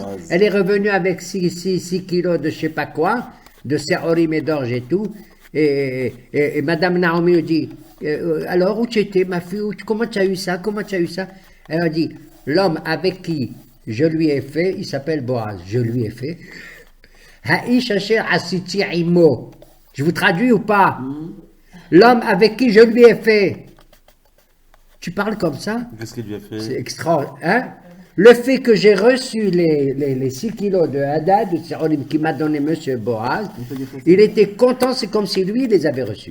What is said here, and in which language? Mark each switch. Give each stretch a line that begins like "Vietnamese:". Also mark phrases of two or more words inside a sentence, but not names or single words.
French: Elle est revenue avec 6 kilos de je sais pas quoi, de sérorim et d'orge et tout, et Madame Naomi lui dit, alors où tu étais, ma fille, comment tu as eu ça, Elle a dit, l'homme avec qui je lui ai fait, il s'appelle Boaz, je lui ai fait,
Hebrew: האיש אשר עשיתי עמו.
French: Je vous traduis ou pas? L'homme avec qui je lui ai fait. Tu parles comme ça? Qu'est-ce qu'il lui a fait? C'est extraordinaire. Hein? Le fait que j'ai reçu les 6 kilos de Hadad, de sérolim qui m'a donné monsieur Boaz, il était content, c'est comme si lui, il les avait reçus.